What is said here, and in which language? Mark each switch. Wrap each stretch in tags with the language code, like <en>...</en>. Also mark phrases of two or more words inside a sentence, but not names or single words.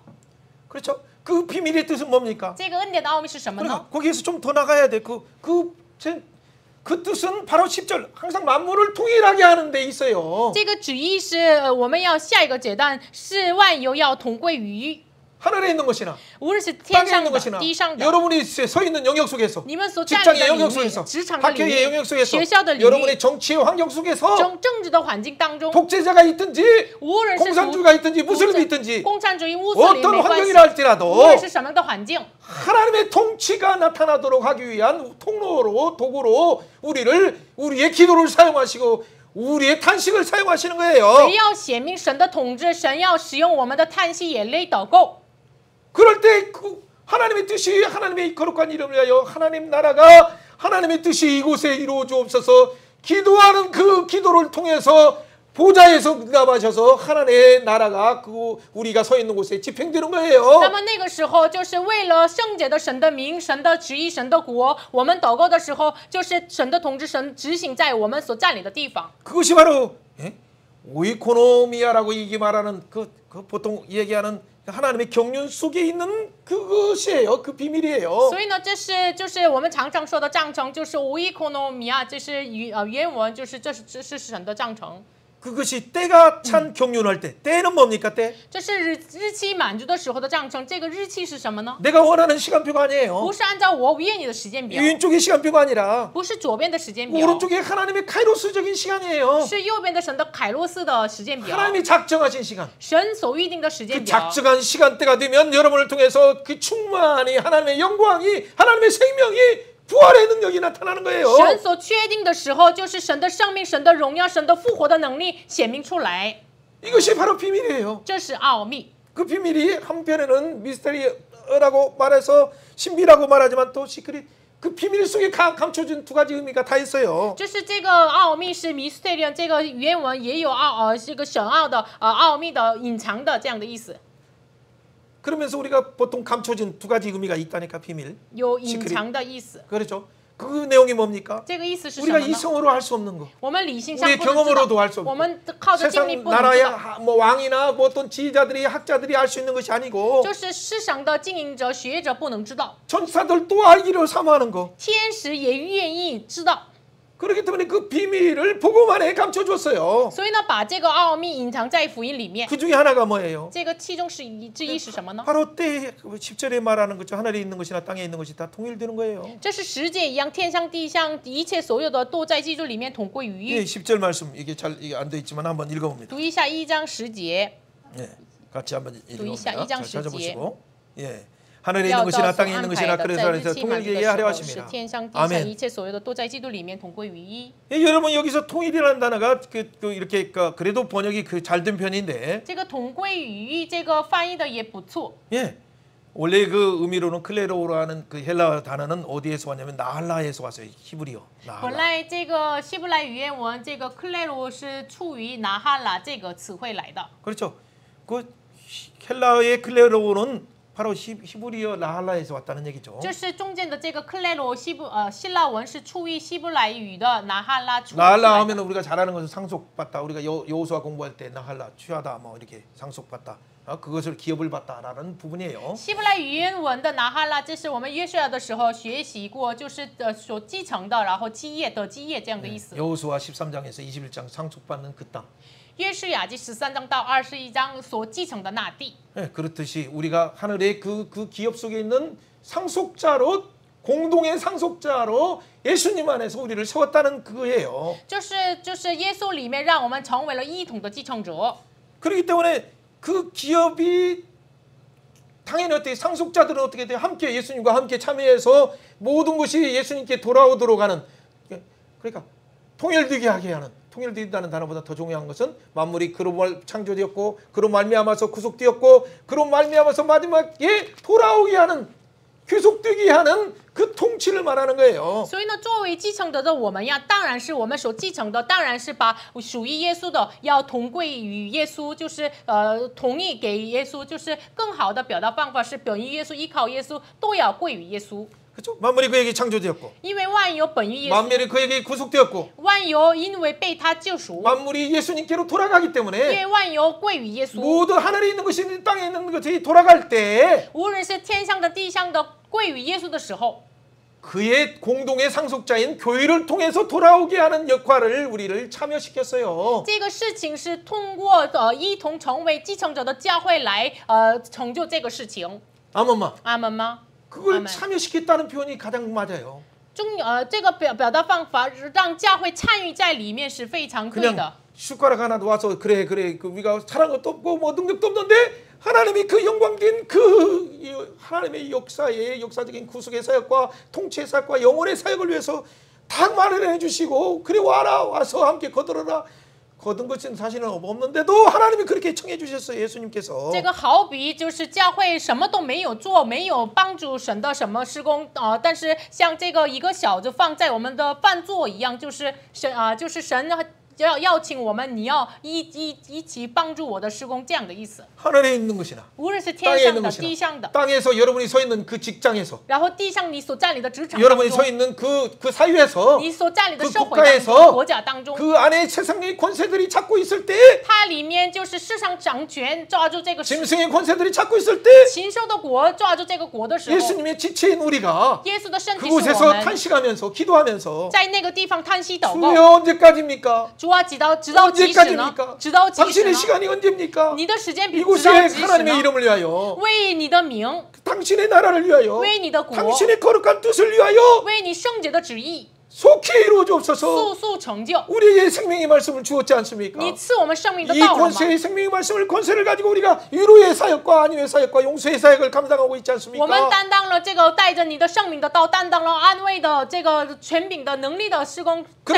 <ko>그렇죠? 그 비밀의 뜻은 뭡니까?</ko> <zh>这个恩典的奥秘是什么呢？</zh> <ko>그러니까 거기에서 좀 더 나가야 돼. 그 뜻은 바로 10절 항상 만물을 통일하게 하는 데 있어요.</ko> <zh>这个旨意是我们要下一个阶段是万有要同归于</zh> <ko>하늘에 있는 것이나</ko> <zh>无论是天</zh> <ko>땅에</ko> <zh>上</zh> <ko>있는</ko> <zh>的、</zh> <ko>것이나</ko> <zh>地上的，</zh> <ko>여러분이 서 있는 영역 속에서</ko> <zh>你们所站立</zh> <ko>직장의</ko> <zh>的领</zh> <ko>영역</ko> <zh>域、</zh> <ko>속에서</ko> <zh>职场的领</zh> <ko>학교의</ko> <zh>域、</zh> <ko>영역 속에서</ko> <zh>学校的领域、</zh> <ko>여러분의 정치의 환경 속에서</ko> <zh>政治的环境当中，</zh> <ko>독재자가 있든지</ko> <zh>无论是</zh> <ko>공산주의가 있든지 무슬림이 있든지</ko> <zh>共产主义、穆斯林</zh> <ko>어떤</ko> <zh>没关系，</zh> <ko>환경이라 할지라도</ko> <zh>无论是什么样的环境，</zh> <ko>하나님의 통치가 나타나도록 하기 위한 통로로 도구로 우리의 기도를 사용하시고 우리의 탄식을 사용하시는 거예요.</ko> <zh>谁要显明神的统治，神要使用我们的叹息、眼泪、祷告。</zh> <ko>그럴 때 그 하나님의 뜻이 하나님의 거룩한 이름을 위하여 하나님 나라가 하나님의 뜻이 이곳에 이루어주옵소서 기도하는 그 기도를 통해서 보좌에서 응답하셔서 하나님의 나라가 그 우리가 서 있는 곳에 집행되는 거예요.</ko> <zh>那么那个时候，就是为了圣洁的神的名、神的旨意、神的国，我们祷告的时候，就是神的统治、神执行在我们所占领的地方。</zh> <ko>그것이 바로 오이코노미아라고 이게 말하는 그 보통 얘기하는 하나님의 경륜 속에 있는 그것이에요. 그 비밀이에요.</ko> <zh>所以呢，就是我们常常说的帐篷，就是无伊科诺米亚，这是原文就是这是神的帐篷。</zh> <ko>그것이 때가 찬 경륜할 때, 때는 뭡니까 때?</ko> <zh>这是日期满足的时候的帐篷，这个日期是什么呢？</zh> <ko>내가 원하는 시간표가 아니에요.</ko> <zh>不是按照我愿意的时间表，</zh> <ko>왼쪽의 시간표가 아니라</ko> <zh>不是左边的时间表，</zh> <ko>오른쪽에 하나님의 카이로스적인 시간이에요.</ko> <zh>是右边的神的凯洛斯的时间表，</zh> <ko>하나님이 작정하신 시간.</ko> <zh>神所预定的时间</zh> <ko>그</ko> <zh>表。</zh> <ko>작정한 시간대가 되면 여러분을 통해서 그 충만히 하나님의 영광이 하나님의 생명이 부활의 능력이 나타나는 거예요.</ko> <zh>神所确定的时候，就是神的生命、神的荣耀、神的复活的能力显明出来，</zh> <ko>이것이 바로 비밀이에요.</ko> <zh>这是奥秘。</zh> <ko>그 비밀이 한편에는 미스터리라고 말해서 신비라고 말하지만 또 시크릿 그 비밀 속에 감춰진 두 가지 의미가 다 있어요.</ko> <zh>就是这个奥秘是 mysterium， 这个原文也有这个神奥的奥秘的隐藏的这样的意思。</zh> <ko>그러면서 우리가 보통 감춰진 두 가지 의미가 있다니까 비밀.</ko> <zh>有隐藏的意思。</zh> <ko>그렇죠. 그 내용이 뭡니까?</ko> <zh>这个意思是什</zh> <ko>우리가</ko> <zh>么呢？</zh> <ko>이성으로 할 수 없는 거.</ko> <zh>我们理性上</zh> <ko>우리의</ko> <zh>不能知</zh> <ko>경험으로도 할 수</ko> <zh>道，我</zh> <ko>없고</ko> <zh>们靠着经历</zh> <ko>세상</ko> <zh>不能知</zh> <ko>나라의</ko> <zh>道，</zh> <ko>뭐 왕이나 뭐 어떤 지휘자들이 학자들이 알 수 있는 것이 아니고</ko> <zh>就是世上的经营者、学者不能知道，</zh> <ko>천사들도 알기를 사모하는 거.</ko> <zh>天使也愿意知道。</zh> <ko>그렇기 때문에 그 비밀을 복음안에 감춰줬어요.</ko> <zh>所以呢，把这个奥秘隐藏在福音里面。</zh> <ko>그 중에 하나가 뭐예요?</ko> <zh>这个其中之一是什么呢？</zh> <ko>바로 때 10절에 말하는 거죠. 하늘에 있는 것이나 땅에 있는 것이 다 통일되는 거예요.</ko> <zh>这是十诫一样，天上地上一切所有的都在基督里面统归于</zh> <ko>예,</ko> <zh>一。</zh> <ko>10절 말씀 이게 잘 안 돼 있지만 한번 읽어봅니다.</ko> <zh>读一下1章10节，</zh> <ko>예, 같이 한번 읽어봅니다. 이 장 잘 10 찾아보시고, 예, 하늘에</ko> <zh>要</zh> <ko>있는</ko> <zh>告</zh> <ko>것이나</ko> <zh>诉</zh> <ko>땅에</ko> <zh>安</zh> <ko>있는</ko> <zh>排</zh> <ko>것이나</ko> <zh>的，</zh> <ko>그래서</ko> <zh>在</zh> <ko>안에서</ko> <zh>日期满足</zh> <ko>통일되게</ko> <zh>的</zh> <ko>하려</ko> <zh>时候，是</zh> <ko>하십니다.</ko> <zh>天上地上</zh> <ko>아멘.</ko> <zh>一切所有的都在基督里面统归于一。</zh> <ko>예, 여러분 여기서 통일이라는 단어가 이렇게 그래도 번역이 잘된 편인데,</ko> <zh>这个统归于一，这个翻译的也不错。</zh> <ko>예, 원래 그 의미로는 클레로라는 그 헬라 단어는 어디에서 왔냐면 나할라에서 왔어요. 히브리어.</ko> <zh>本</zh> <ko>나할라.</ko> <zh>来这个希伯来语言文，这个克雷罗是出于拿哈拉这个词汇来的。</zh> <ko>그렇죠. 그 헬라의 클레로는 바로 히브리어 나할라에서 왔다는 얘기죠.</ko> <zh>就是中间的这个克雷罗希腊文是出于希伯来语的拿哈拉出。</zh> <ko>나할라 하면 우리가 잘 아는 것은 상속받다. 우리가 여호수아 공부할 때 나할라 취하다 뭐 이렇게 상속받다. 그것을 기업을 받다라는 부분이에요.</ko> <zh>希伯来语言文的拿哈拉，这是我们约书亚的时候学习过，就是所继承的，然后基业的基业这样的意思。</zh> <ko>여호수아 13장에서 21장 상속받는 그 땅.</ko> <zh>约书亚记13章到21章所继承的那地。</zh> <ko>네, 그렇듯이 우리가 하늘의 그 기업 속에 있는 상속자로 공동의 상속자로 예수님 안에서 우리를 세웠다는 그거예요.</ko> <zh>就是耶稣里面让我们成为了一统的继承者。</zh> <ko>그렇기 때문에 그 기업이 당연히 어떻게 상속자들은 어떻게 돼요? 함께 예수님과 함께 참여해서 모든 것이 예수님께 돌아오도록 하는, 그러니까 통일되게 하게 하는, 통일된다는 단어보다 더 중요한 것은 만물이 그로 창조되었고 그로 말미암아서 구속되었고 그로 말미암아서 마지막에 돌아오게 하는, 귀속되게 하는 그 통치를 말하는 거예요.</ko> <zh>所以呢，作为继承者的我们呀，当然是我们所继承的，当然是把属于耶稣的要同归于耶稣，就是同意给耶稣，就是更好的表达方法是本于耶稣，依靠耶稣，都要归于耶稣。</zh> <ko>그렇죠? 만물이 그에게 창조되었고</ko> <zh>因为万有本于耶稣，</zh> <ko>만물이 그에게 구속되었고</ko> <zh>万有因为被他救赎，</zh> <ko>만물이 예수님께로 돌아가기</ko> <zh>因</zh> <ko>때문에</ko> <zh>为万有归于耶稣。</zh> <ko>모든 하늘에 있는 것이 땅에 있는 것이 돌아갈 때</ko> <zh>无论是天上的、地上的，归于耶稣的时候，</zh> <ko>그의 공동의 상속자인 교회를 통해서 돌아오게 하는 역할을 우리를 참여시켰어요.</ko> <zh>这个事情是通过一同成为继承者的教会来成就这个事情。</zh> <ko>아멘마.</ko> <zh>阿门吗？</zh> <ko>그걸 아멘. 참여시켰다는 표현이 가장 맞아요.</ko> <zh>这个表达方法让教会参与在里面是非常对的</zh> <ko>그냥 。 숟가락 하나 놓아서 그래 그 우리가 잘한 것도 없고 뭐 능력도 없는데 하나님이 그 영광된 그 하나님의 역사적인 구속의 사역과 통치의 사역과 영혼의 사역을 위해서 다 마련해 주시고 그래 와서 함께 거들어라. 거둔 것은 사실은 없는데도 하나님이 그렇게 청해 주셨어요. 예수님께서.</ko> <zh>这个好比就是教会什么都没有做，没有帮助神的什么施工但是像这个一个小子放在我们的饭桌一样，就是神邀请我们，你要一起帮助我的施工，这样的意思。</zh> <ko>하늘에 있는 것이나</ko> <zh>无论是天</zh> <ko>땅에</ko> <zh>上</zh> <ko>있는</ko> <zh>的、地上</zh> <ko>것이나</ko> <zh>的，</zh> <ko>땅에서 여러분이 서 있는 그 직장에서</ko> <zh>然后地上你所占领的职场当</zh> <ko>여러분이 서</ko> <zh>中，</zh> <ko>있는 그 사회에서</ko> <zh>你所占领的</zh> <ko>그</ko> <zh>社会当中、</zh> <ko>국가에서</ko> <zh>国家当中，</zh> <ko>그 안에 세상의 권세들이 잡고 있을 때</ko> <zh>它里面就是世上掌权抓住这个</zh> <ko>짐승의 권세들이 잡고 있을 때</ko> <zh>禽兽的国抓住这个国的时候，</zh> <ko>예수님의 지체인 우리가</ko> <zh>耶稣的圣体是我</zh> <ko>그곳에서</ko> <zh>们</zh> <ko>탄식하면서 기도하면서</ko> <zh>在那个地方叹息祷告。</zh> <ko>주여 언제까지입니까?</ko> <zh>主啊，直到几时呢？</zh> <ko>언제까지입니까?</ko> <zh>直到几时</zh> <ko>당신의</ko> <zh>呢？</zh> <ko>시간이 언제입니까?</ko> <zh>你的时间比直</zh> <ko>이곳에</ko> <zh>到几时</zh> <ko>하나님의</ko> <zh>呢？</zh> <ko>이름을 위하여</ko> <zh>为你的名，</zh> <ko>당신의 나라를 위하여</ko> <zh>为你的国，</zh> <ko>당신의 거룩한 뜻을 위하여</ko> <zh>为你圣洁的旨意，</zh> <ko>속히 이루어주옵소서.</ko> <zh>速速成就。</zh> <ko>우리에게 생명의 말씀을 주었지 않습니까?</ko> <zh>你赐我们生命的</zh> <ko>이</ko> <zh>道了吗？</zh> <ko>권세의 생명의 말씀을 권세를 가지고 우리가 위로의 사역과 안위의 사역과 용서의 사역을 감당하고 있지</ko> <zh>我们</zh> <ko>않습니까?</ko> <zh>担当了这个带着你的生命的道，担当了安慰的这个权柄的能力的施工，在</zh>